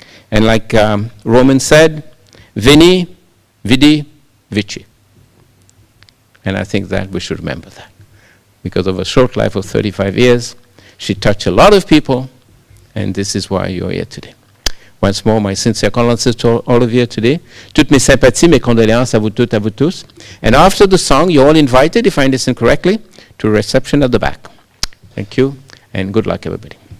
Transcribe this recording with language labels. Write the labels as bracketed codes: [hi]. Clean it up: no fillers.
[en] And like Roman said, Vini, Vidi, Vici. And I think that we should remember that. Because of a short life of 35 years, she touched a lot of people, and this is why you're here today. Once more, my sincere condolences to all of you today. [fr] Toutes mes sympathies, mes condoléances à vous toutes, à vous tous. [en] And after the song, you're all invited, if I understand correctly, to a reception at the back. Thank you, and good luck, everybody.